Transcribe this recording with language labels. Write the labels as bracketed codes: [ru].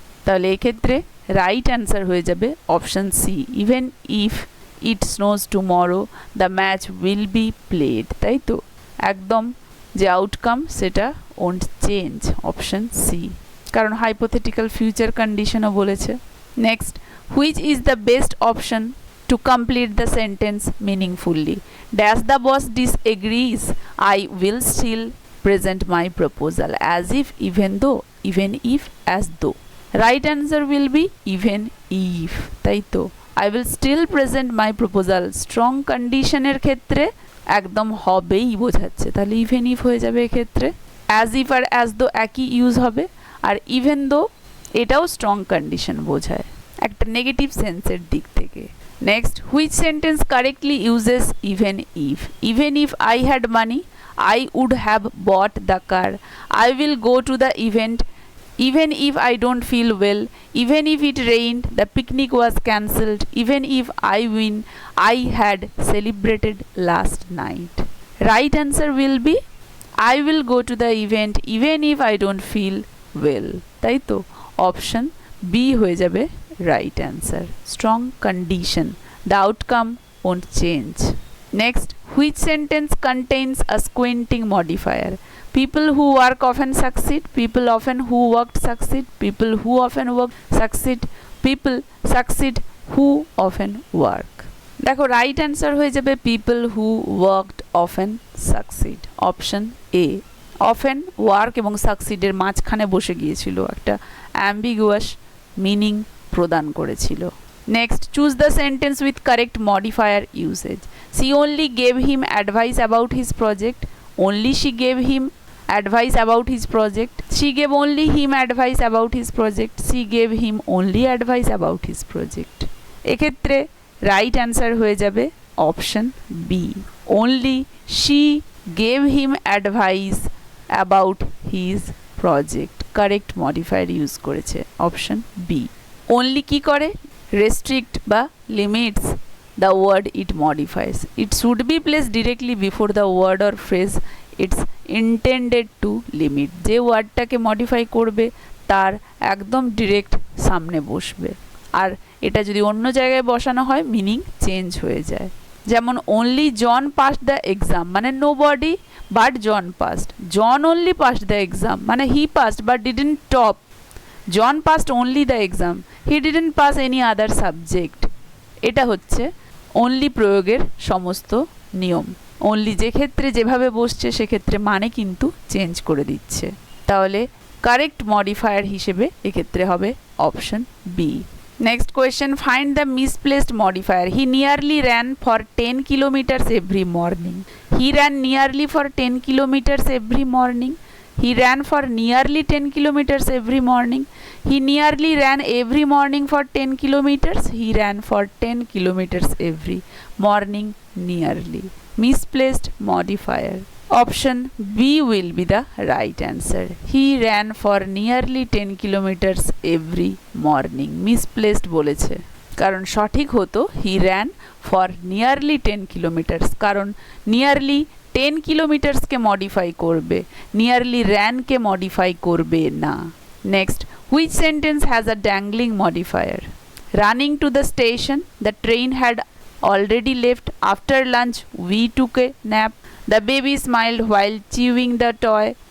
[bn] তাহলে এক্ষেত্রে right answer হয়ে যাবে option C, [en] Even if it snows tomorrow the match will be played. [bn] তাই তো, একদম যে আউটকাম সেটা ওন্ট চেঞ্জ, অপশন সি, কারণ হাইপোথেটিক্যাল ফিউচার কন্ডিশনও বলেছে। [en] Next, which is the best option to complete the sentence meaningfully? Dash the boss disagrees, I will still present my proposal, as if, even though, even if, as though. Right answer will be even if, [bn] তাই তো, [en] I will still present my proposal strong condition [bn] এর ক্ষেত্রে একদম হবেই বোঝাচ্ছে, তাহলে [en] even if [bn] হয়ে যাবে এক্ষেত্রে। as if আর as though একই ইউজ হবে, আর even though এটাও স্ট্রং কন্ডিশন বোঝায় একটা নেগেটিভ সেন্সের দিক থেকে। [en] Next, which sentence correctly uses even if? Even if I had money, I would have bought the car. I will go to the event. Even if I don't feel well, even if it rained, the picnic was cancelled. Even if I win, I had celebrated last night. Right answer will be I will go to the event even if I don't feel well. [bn] তাই তো, option B হয়ে যাবে [en] right answer. Strong condition. The outcome won't change. Next, which sentence contains a squinting modifier? People who work often succeed. People often who worked succeed. People who often work succeed. People succeed who often work. [bn] দেখো, right answer হয়ে যাবে [en] people who worked often succeed. Option A. [bn] Often work এবং succeed এর মাঝখানে বসে গিয়েছিল, একটা ambiguous meaning প্রদান করেছিল। [en] Next, choose the sentence with correct modifier usage. She only gave him advice about his project, only she gave him advice about his project, she gave only him advice about his project, she gave him only advice about his project. [bn] এক্ষেত্রে right answer হয়ে যাবে option B, [en] Only she gave him advice about his project. [bn] Correct modifier use করেছে, option B. [en] only [bn] কি করে, [en] restrict বা limits the word it modifies. It should be placed directly before the word or phrase it's intended to limit. [bn] যে ওয়ার্ডটাকে modify করবে তার একদম direct সামনে বসবে, আর এটা যদি অন্য জায়গায় বসানো হয় মিনিং চেঞ্জ হয়ে যায়। যেমন [en] only John passed the exam [bn] মানে [en] nobody but John passed. John only passed the exam [bn] মানে [en] he passed but didn't top. John passed only the exam, he didn't pass any other subject. [bn] এটা হচ্ছে only প্রয়োগের সমস্ত নিয়ম। only যে ক্ষেত্রে যেভাবে বসছে সেক্ষেত্রে মানে কিন্তু চেঞ্জ করে দিচ্ছে। তাহলে কারেক্ট মডিফায়ার হিসেবে এক্ষেত্রে হবে option B. [en] Next question, find the misplaced modifier. He nearly ran for 10 kilometers every morning. He ran nearly for 10 kilometers every morning. He ran for nearly 10 kilometers every morning. He nearly ran every morning for 10 kilometers. He ran for 10 kilometers every morning nearly. Misplaced modifier. Option B will be the right answer. He ran for nearly 10 kilometers every morning. [bn] Misplaced বলেছে, কারণ সঠিক হতো [en] he ran for nearly 10 kilometers, [bn] কারণ nearly 10 কিলোমিটার্সকে modify করবে, nearly র্যানকে modify করবে না। [en] Next, which sentence has a dangling modifier? Running to the station, the train had already left, after lunch we took a nap, the baby smiled while chewing the toy,